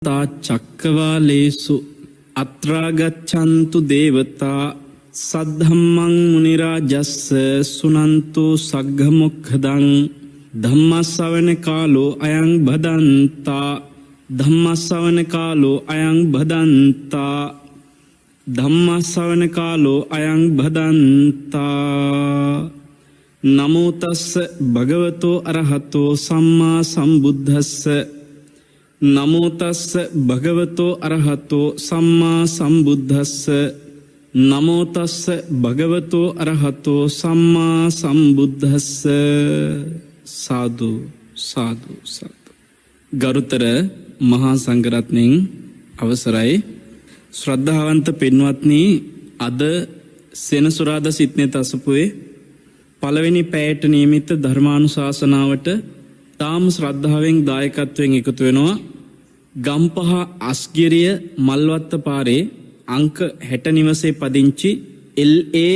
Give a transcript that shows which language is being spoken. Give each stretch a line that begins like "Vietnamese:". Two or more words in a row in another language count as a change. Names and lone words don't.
Pali: තා චක්කවාලේසු අත්‍රාගච්ඡන්තු දේවතා සද්ධම්මං මුනි රාජස්ස සුනන්තු සග්ග මොක්ඛදං ධම්මස්සවන කාලෝ අයං බදන්තා ධම්මස්සවන කාලෝ අයං බදන්තා ධම්මස්සවන කාලෝ අයං බදන්තා නමෝ තස්ස භගවතෝ අරහතෝ සම්මා සම්බුද්දස්ස නමෝ තස්ස භගවතෝ අරහතෝ සම්මා සම්බුද්දස්ස නමෝ තස්ස භගවතෝ අරහතෝ සම්මා සම්බුද්දස්ස සාදු සාදු සාදු.
Sinhala: ගරුතර මහා සංඝරත්නයන් අවසරයි. ශ්‍රද්ධාවන්ත පින්වත්නි, අද සෙනසුරාදා සිට්නේ තසපුවේ පළවෙනි පැයට නියමිත ධර්මානුශාසනාවට තාම ශ්‍රද්ධාවෙන් දායකත්වයෙන් එකතු වෙනවා ගම්පහ අස්ගිරිය මල්වත්ත පාරේ අංක 60 නිවසේ පදිංචි එල්.ඒ.